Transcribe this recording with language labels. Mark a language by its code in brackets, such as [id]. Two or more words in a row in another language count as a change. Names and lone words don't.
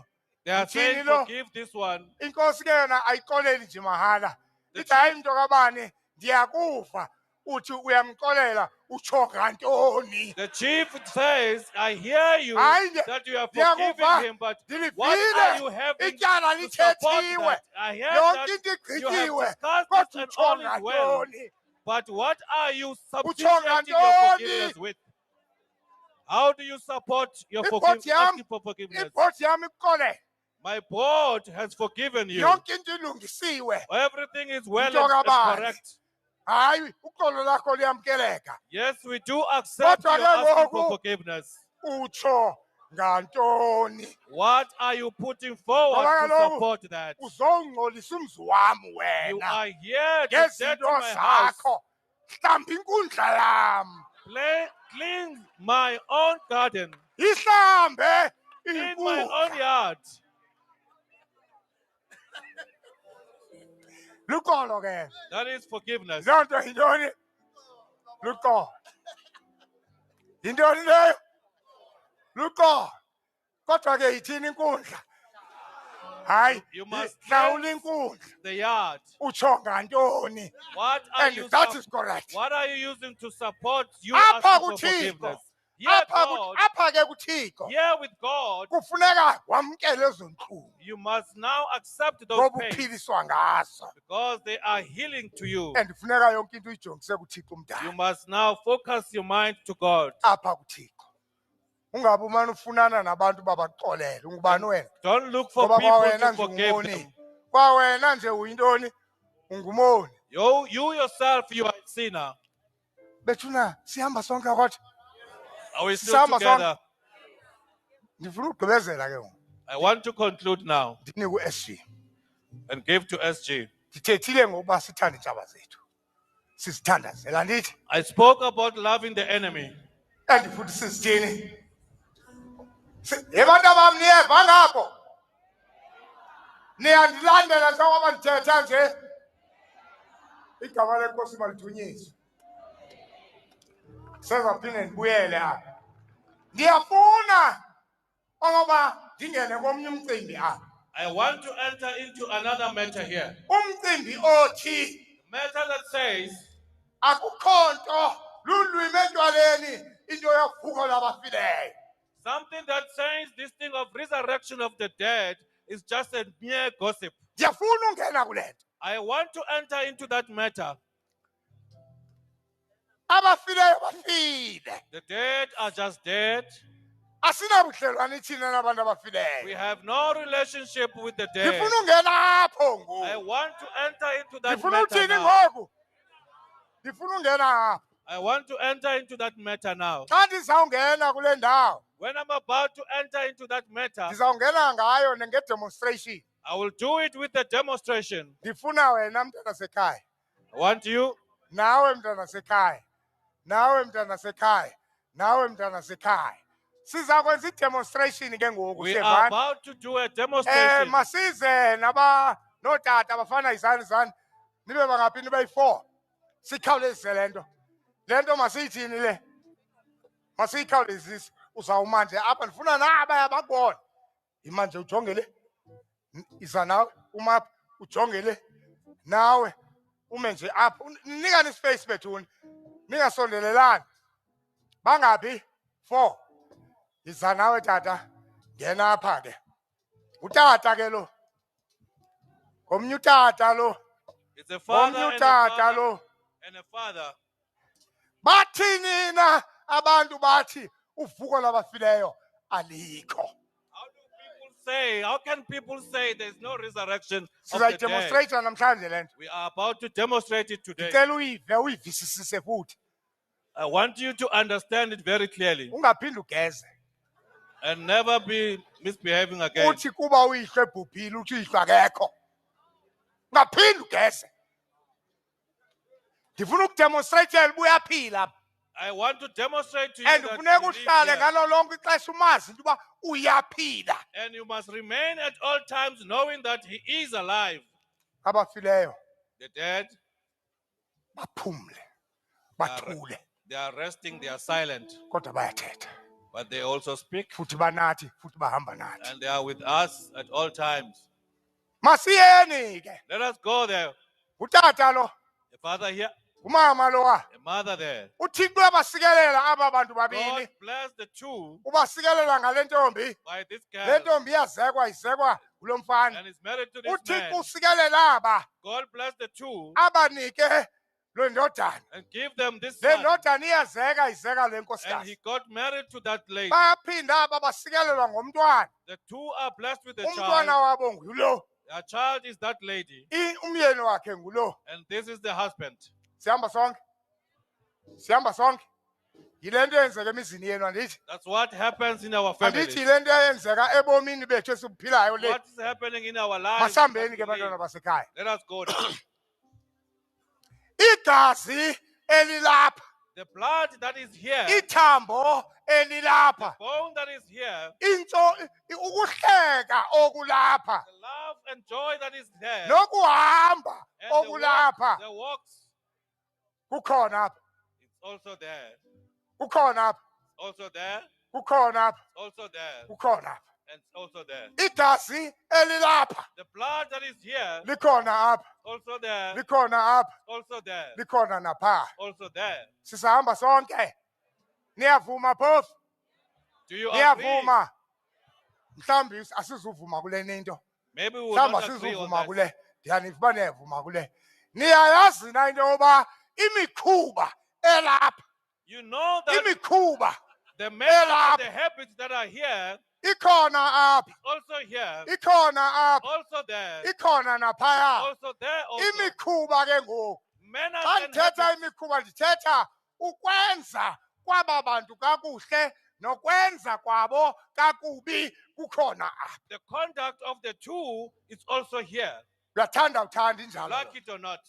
[en] They are saying, [xh] Mthini lo? [en] forgive this one. [xh] Inkosi ke yona ayixoleli nje mahala. [en] The [xh] Ithi hayi mntu kabani ndiyakuva. Uthi uyamxolela utsho ngantoni? [en] The chief says, I hear you [xh] Hayi [en] that you are [xh] ndiyakuva. [en] forgiving him, but what are [xh] Ndilivile. [en] you having [xh] Ityala [en] to support [xh] lithethiwe. [en] that? I hear [xh] Yonke [en] that [xh] into [en] you have [xh] igqityiwe. [en] discussed [xh] Kodwa [en] this and [xh] utsho [en] all is well. [xh] ngantoni? [en] But what are you [xh] Utsho [en] substituting your [xh] ngantoni? [en] forgiveness with? How do you support your [xh] Ibhodi [en] asking [xh] yami, [en] for forgiveness? [xh] ibhodi yami ikuxolele. [en] My board has forgiven you. [xh] Yonke into ilungisiwe. [en] Everything is well [xh] Nto [en] and [xh] kabani. [en] correct. [xh] Hayi uxolo lakho liyamkeleka. [en] Yes, we do accept [xh] Kodwa [en] your [xh] ke [en] asking for [xh] ngoku [en] forgiveness. [xh] utsho ngantoni [en] What are you putting forward [xh] Ngoba [en] to [xh] kaloku [en] support that? [xh] uzongcolisa umzi wami [en] You [xh] wena [en] are here to dirty [xh] ngezinto [en] my house. [xh] zakho hlamba inkundla yam [en] Clean my own garden. [xh] ihlambe [en] Clean my own [xh] inkundla [en] yard. [xh] luqolo ke [en] That is forgiveness. [xh] loo nto yintoni luqolo yintoni leyo luqolo kodwa ke yithini inkundla hayi [en] You must [xh] hlawula [en] cleanse [xh] inkundla [en] the yard. [xh] utsho ngantoni [en] What are and you that is correct What are you using to support you [xh] apha [en] asking for [xh] kuthixo [en] forgiveness? Here, God, [xh] apha ke kuthixo [en] here with God, [xh] kufuneka wamkele ezo ntlungu [en] you must now accept those [xh] ngoba [en] pains [xh] uphiliswa ngazo [en] because they are healing to you. [xh] and funeka yonke into uyijongise kuthixo [en] You [xh] umdala [en] must now focus your mind to God. [xh] apha kuthixo ungabe umane ufunana nabantu babaxolele ungubani wena [en] Don't look for [xh] ngoba [en] people [xh] kwawena [en] to [xh] nje [en] forgive [xh] ungumoni [en] them. [xh] kwawena nje uyintoni ungumoni [en] You yourself, you are a sinner. [xh] bethuna sihamba sonke kodwa [en] Are we still [xh] Sisahamba sonke. [en] together? [xh] ndifuna ukugqibezela ke ngoku [en] I want to conclude now [xh] ndinike u-SG [en] and give to SG. [xh] ndithethile ngokuba sithande iintshaba zethu sizithandazela ndithi [en] I spoke about loving the enemy. [xh] and futhi sizithini yebantu bam niyeva ngapho niyandilandela njengoba ndithetha nje igama lenkosi malithunyiswe sezaphinde ndibuyele apha ndiyafuna okoba ndingene komnye umcimbi apha [en] I want to enter into another matter here. [xh] umcimbi othi [en] Matter that says [xh] akukho nto lulwimi etywaleni into yovuko labafileyo [en] something that says this thing of resurrection of the dead is just a mere gossip. [xh] ndiyafuna ungena kule nto [en] I want to enter into that matter. [xh] abafileyo bafile [en] The dead are just dead. [xh] asinabudlelwane thina nabantu [en] We [xh] abafileyo [en] have no relationship with the dead. [xh] ndifuna ungena apho [en] I [xh] ngoku [en] want to enter into that [xh] ndifuna [en] matter [xh] uthini [en] now. [xh] ngoku ndifuna ungena apho [en] I want to enter into that matter now. [xh] xa ndizawungena kule ndawo [en] When I'm about to enter into that matter, [xh] ndizawungena ngayo ngedemonstration [en] I will do it with a demonstration. [xh] ndifuna wena mntana sekhaya [en] I want you, [xh] nawe mntana sekhaya nawe mntana sekhaya nawe mntana sekhaya siza kwenza idemonstration ke ngoku [en] we are [xh] siyevana [en] about to do a demonstration. [xh] masize nootata abafana izani nibe bangaphi nibe yi-4 sikhawulezise le nto masiyithini le masiyikhawulezise uzawuma nje apha ndifuna nabaya bakubona yima nje ujonge le iza nawe uma apha ujonge le nawe ume nje apha nikani ispace bethuni ningasondelelani bangaphi 4 iza nawe tata ngena apha ke utata ke lo ngomnye utata lo [en] It's a father [xh] ngomnye [en] and a [xh] utata [en] father [xh] lo [en] and a father. [xh] bathini na abantu bathi uvuko labafileyo alikho [en] How can people say there's no resurrection of the dead? [xh] sizayidemonstrate namhlanje le nto [en] We are about to demonstrate it today. [xh] ndicela uyive uyivisisise futhi [en] I want you to understand it very clearly [xh] ungaphinde ugeze [en] and never be misbehaving again. [xh] uthi kuba uyihlwe ebhubhile uthi uyihlwa akekho ungaphinde ugeze ndifuna ukudemonstrate ubuyaphila apha [en] I want to demonstrate to you and that [xh] funeka [en] you live [xh] uhlale [en] here. [xh] ngalo lonke ixesha umazi into uba uyaphila [en] And you must remain at all times knowing that he is alive. [xh] abafileyo [en] The dead, [xh] baphumle bathule [en] they are resting, they are silent, [xh] kodwa bayathetha [en] but they also speak [xh] futhi banathi futhi bahamba nathi [en] and they are with us at all times. [xh] masiyeni ke [en] Let us go there. [xh] utata lo [en] A father here, [xh] umama lowa [en] a mother there. [xh] uthixo uyabasikelela aba bantu [en] God [xh] babini [en] bless the two [xh] ubasikelela ngale ntombi [en] by this [xh] le [en] girl [xh] ntombi iyazekwa izekwa ngulo mfana [en] and is married to this [xh] uthixo [en] man. [xh] usikelela aba [en] God bless the two [xh] abanike lo ndodana [en] and give them this [xh] le [en] son. [xh] ndodana iyazeka izeka le [en] And he [xh] nkosikazi [en] got married to that lady. [xh] bayaphinda aba basikelelwa ngomntwana [en] The two are blessed with a [xh] umntwana [en] child. [xh] wabo ngulo [en] Their child is that lady. [xh] umyeni wakhe ngulo [en] And this is the husband. [xh] sihamba sonke sihamba sonke yile nto eyenzeka emizini yenu andithi [en] That's what happens in our [xh] andithi [en] families. [xh] yile nto eyenzeka ebomini bethu esibuphilayo le [en] What is happening in our lives? [xh] masihambeni [en] that [xh] ke [en] we live. [xh] bantwana basekhaya [en] Let us go now. [xh] igazi elilapha [en] The blood that is here, [xh] ithambo elilapha [en] bone that is here, [xh] ukuhleka okulapha [en] the love and joy that is there, [xh] nokuhamba [en] and the [xh] okulapha [en] walks, [xh] kukhona apha [en] it's also there. [xh] kukhona apha [en] Also there, [xh] kukhona apha [en] also there, [xh] kukhona apha [en] and also there. [xh] igazi elilapha [en] The blood that is here, [xh] likhona apha [en] also there, [xh] likhona apha [en] also there, [xh] likhona napha [en] also there. [xh] sisahamba sonke niyavuma phofu [en] Do you agree? [xh] niyavuma mhlawumbi asizuvuma kule ninto [en] Maybe we will [xh] mhlawumbi [en] not agree on [xh] asizuvuma [en] that. [xh] kule ndiyaniva uba niyavuma kule niyayazi na into yoba imikhuba elapha [en] You know that [xh] imikhuba [en] the manners [xh] Elapha. [en] and the habits that are here, [xh] ikhona apha [en] also here, [xh] ikhona apha [en] also there, [xh] ikhona naphaya [en] also there, also. [xh] imikhuba ke ngoku [en] Manners [xh] xa [en] and [xh] ndithetha [en] habits. [xh] imikhuba ndithetha ukwenza kwaba bantu kakuhle nokwenza kwabo kakubi kukhona apha [en] The conduct of the two is also here. [xh] uyathanda uthanda injalo [en] Like it or not.